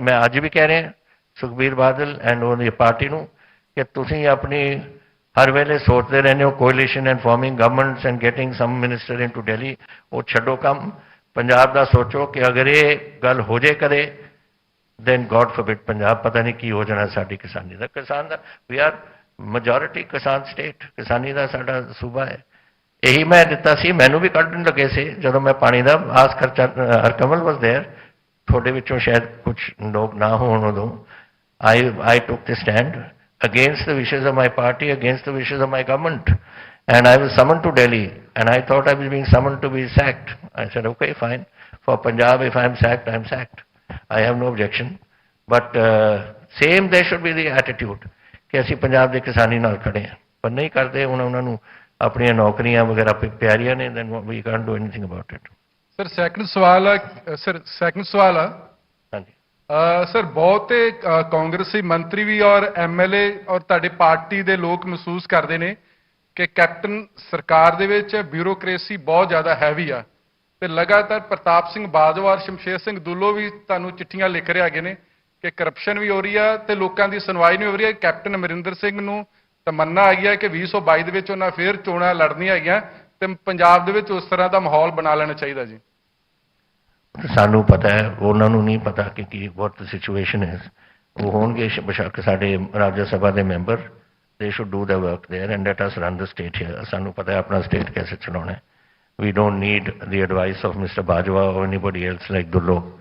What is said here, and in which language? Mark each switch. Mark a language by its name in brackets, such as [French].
[Punjabi] ਮੈਂ ਅੱਜ ਵੀ ਕਹਿ ਰਿਹਾ ਸੁਖਬੀਰ ਬਾਦਲ ਐਂਡ ਉਹਦੀ ਪਾਰਟੀ ਨੂੰ ਕਿ ਤੁਸੀਂ ਆਪਣੀ ਹਰ ਵੇਲੇ ਸੋਚਦੇ ਰਹਿੰਦੇ ਹੋ ਕੋalition [English] and forming governments and getting some minister into Delhi, [Punjabi] ਉਹ ਛੱਡੋ ਕੰਮ, ਪੰਜਾਬ ਦਾ ਸੋਚੋ ਕਿ ਅਗਰ ਇਹ ਗੱਲ ਹੋ ਜੇ ਕਰੇ [English] then God forbid [Punjabi] ਪੰਜਾਬ ਪਤਾ ਨਹੀਂ ਕੀ ਹੋ ਜਾਣਾ ਸਾਡੀ ਕਿਸਾਨੀ ਦਾ। ਕਿਸਾਨ ਦਾ [English] we are majority [Punjabi] ਕਿਸਾਨ ਸਟੇਟ, ਕਿਸਾਨੀ ਦਾ ਸਾਡਾ ਸੂਬਾ ਹੈ। ਇਹੀ ਮੈਂ ਦਿੱਤਾ ਸੀ, ਮੈਨੂੰ ਵੀ ਕੱਢਣ ਲੱਗੇ ਸੀ ਜਦੋਂ ਮੈਂ ਪਾਣੀ ਦਾ ਆਸ ਖਰਚਾ ਹਰਕਮਲ ਵਾਸ ਦੇਅਰ, ਤੁਹਾਡੇ ਵਿੱਚੋਂ ਸ਼ਾਇਦ ਕੁਝ ਲੋਕ ਨਾ ਹੋਣ ਉਦੋਂ। [English] I took the stand against the wishes of my party, against the wishes of my government, and I was summoned to Delhi and I thought I was being summoned to be sacked. I said okay fine, for Punjab if I am sacked I am sacked, I have no objection, but same there should be the attitude [Punjabi] ਕਿ ਅਸੀਂ ਪੰਜਾਬ ਦੇ ਕਿਸਾਨੀ ਨਾਲ ਖੜੇ ਹਾਂ, ਪਰ ਨਹੀਂ ਕਰਦੇ। ਉਹਨਾਂ ਨੂੰ ਆਪਣੀਆਂ ਨੌਕਰੀਆਂ ਵਗੈਰਾ ਪਿਆਰੀਆਂ ਨੇ, [English] then we can't do anything about it. [Punjabi] Sir second ਸਵਾਲ ਆ ਹਾਂਜੀ ਸਰ, ਬਹੁਤੇ ਕਾਂਗਰਸੀ ਮੰਤਰੀ ਵੀ ਔਰ ਐਮਐਲਏ ਔਰ ਤੁਹਾਡੀ ਪਾਰਟੀ ਦੇ ਲੋਕ ਮਹਿਸੂਸ ਕਰਦੇ ਨੇ ਕਿ ਕੈਪਟਨ ਸਰਕਾਰ ਦੇ ਵਿੱਚ ਬਿਊਰੋਕ੍ਰੇਸੀ ਬਹੁਤ ਜ਼ਿਆਦਾ ਹੈਵੀ ਆ, ਤੇ ਲਗਾਤਾਰ ਪ੍ਰਤਾਪ ਸਿੰਘ ਬਾਜਵਾ ਔਰ ਸ਼ਮਸ਼ੇਰ ਸਿੰਘ ਦੁੱਲੋ ਵੀ ਤੁਹਾਨੂੰ ਚਿੱਠੀਆਂ ਲਿਖ ਰਹੇ ਹੈਗੇ ਨੇ ਕਿ ਕਰਪਸ਼ਨ ਵੀ ਹੋ ਰਹੀ ਆ ਤੇ ਲੋਕਾਂ ਦੀ ਸੁਣਵਾਈ ਨਹੀਂ ਹੋ ਰਹੀ ਹੈ। ਕੈਪਟਨ ਅਮਰਿੰਦਰ ਸਿੰਘ ਨੂੰ ਤਮੰਨਾ ਹੈਗੀ ਹੈ ਕਿ 2022 ਦੇ ਵਿੱਚ ਉਹਨਾਂ ਫੇਰ ਚੋਣਾਂ ਲੜਨੀਆਂ ਹੈਗੀਆਂ ਤੇ ਪੰਜਾਬ ਦੇ ਵਿੱਚ ਉਸ ਤਰ੍ਹਾਂ ਦਾ ਮਾਹੌਲ ਬਣਾ ਲੈਣਾ ਚਾਹੀਦਾ ਜੀ। ਸਾਨੂੰ ਪਤਾ ਹੈ, ਉਹਨਾਂ ਨੂੰ ਨਹੀਂ ਪਤਾ ਕਿ ਕੀ [English] What the situation is. [Punjabi] ਉਹ ਹੋਣਗੇ ਬੇਸ਼ੱਕ ਸਾਡੇ ਰਾਜ ਸਭਾ ਦੇ ਮੈਂਬਰ, [English] They should do the work there and let us run the state here. [Punjabi] ਸਾਨੂੰ ਪਤਾ ਹੈ ਆਪਣਾ ਸਟੇਟ ਕੈਸੇ ਚਲਾਉਣਾ ਹੈ। [English] We don't need the advice of Mr. Bajwa or anybody else like Dullo.